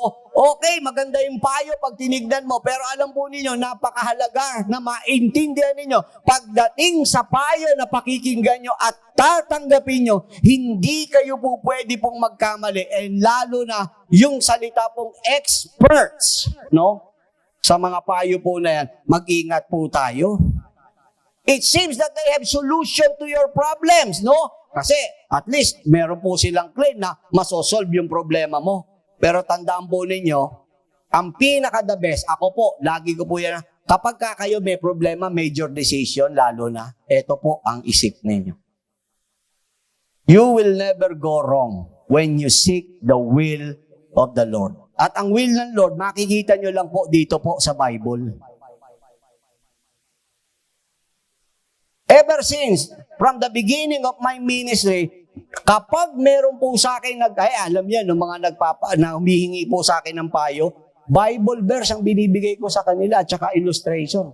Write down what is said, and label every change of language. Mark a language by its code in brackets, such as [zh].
[tl] Okay, maganda yung payo pag tinignan mo. Pero alam po ninyo, napakahalaga na maintindihan ninyo. Pagdating sa payo na pakikinggan nyo at tatanggapin nyo, hindi kayo po pwede pong magkamali. And lalo na yung salita pong experts, no? Sa mga payo po na yan, mag-ingat po tayo. [en] It seems that they have solution to your problems, no? [tl] Kasi at least meron po silang claim na masosolve yung problema mo. Pero tandaan po ninyo, ang pinaka-the best, ako po, lagi ko po yan, kapag kayo may problema, major decision, lalo na, ito po ang isip ninyo. [en] You will never go wrong when you seek the will of the Lord. [tl] At ang will ng Lord, makikita nyo lang po dito po sa Bible. [en] Ever since, from the beginning of my ministry, [tl] kapag meron po sa akin, alam yan, ng mga na humihingi po sa akin ng payo, Bible verse ang binibigay ko sa kanila at saka illustration.